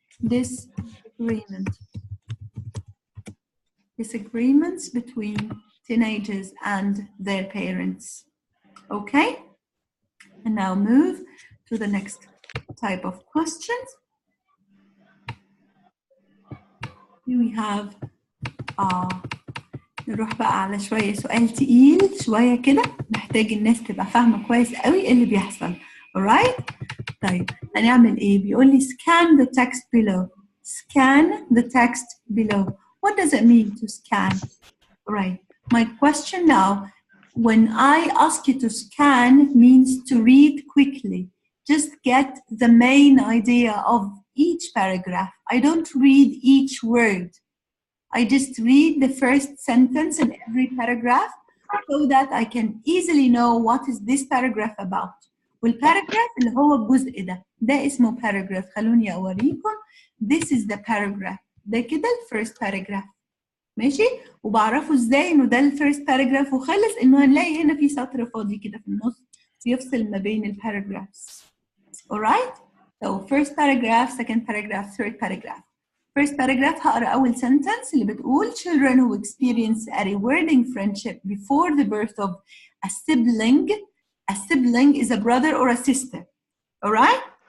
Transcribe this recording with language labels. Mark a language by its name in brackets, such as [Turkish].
[English] Disagreement. Disagreements between teenagers and their parents. Okay? And now move to the next type of questions. Here we have [Arabic] نروح بقى على شوية سؤال تقيل شوية كده محتاج الناس تبقى فاهمة كويس قوي ايه اللي بيحصل. alright؟ طيب هنعمل ايه؟ بيقول لي [English] scan the text below. Scan the text below. What does it mean to scan? Right. My question now, when I ask you to scan means to read quickly. Just get the main idea of each paragraph. I don't read each word. I just read the first sentence in every paragraph so that I can easily know what is this paragraph about. [Arabic] والparagraph اللي هو الجزء ده اسمه paragraph. خلوني أوريكم. [English] This is the paragraph. [Arabic] ده كده [English] first paragraph. [Arabic] ماشي؟ وبعرفه ازاي انه ده الفيرست باراجراف وخلص انه هنلاقي هنا في سطر فاضي كده في النص يفصل ما بين الباراجرافز. [English] alright? So first paragraph, second paragraph, third paragraph. First paragraph [Arabic] هقرا أول [English] sentence [Arabic] اللي بتقول [English] children who experience a rewarding friendship before the birth of a sibling. A sibling is a brother or a sister. Alright?